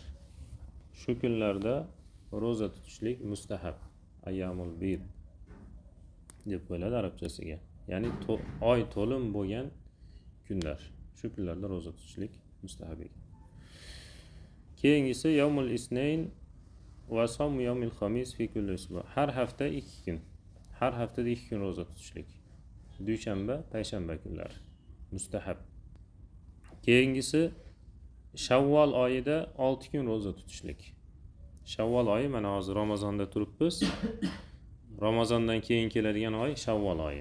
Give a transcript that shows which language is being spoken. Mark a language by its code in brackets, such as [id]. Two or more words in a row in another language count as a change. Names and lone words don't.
[uz] Shu kunlarda ro'za tutishlik mustahab. [ar] أيام البيض [uz] deb qo'yiladi arabchasiga. Ya'ni oy to'lin bo'lgan kunlar. Shu kunlarda ro'za tutishlik mustahab ekan. [ar] Keyingisi يوم الاثنين وصوم يوم الخميس في كل أسبوع. [uz] Har hafta 2 kun. Har haftada 2 kun ro'za tutishlik. Dushanba, payshanba kunlari mustahab. Keyingisi Shavvol oyida 6 kun ro'za tutishlik. Shavvol oyi mana hozir Ramazonda turibmiz. Ramazondan keyin keladigan oy Shavvol oyi.